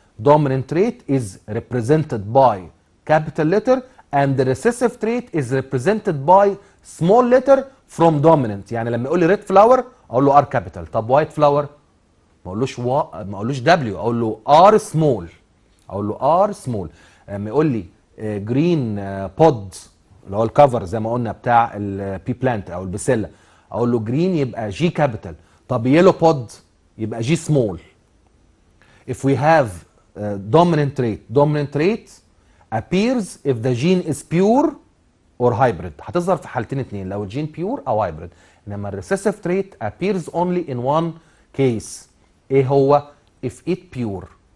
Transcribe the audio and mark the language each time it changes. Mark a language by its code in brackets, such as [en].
[en] Dominant trait is represented by capital letter, and the recessive trait is represented by small letter from dominant. [ar] يعني لما يقول لي red flower اقول له R capital. طب white flower ما اقولوش W, اقول له R small. اقول له R small. لما يقول لي جرين بود اللي هو الكفر زي ما قلنا بتاع البي بلانت او البسله, اقول له جرين يبقى جي كابيتال. طب يلو بود يبقى جي سمول. [en] If we have dominant trait. Dominant trait appears if the gene is pure or hybrid. [ar] هتظهر في حالتين اتنين، لو الجين pure او hybrid. انما [en] الريسيسيف trait appears only in one case. [ar] ايه هو؟ [en] if it pure.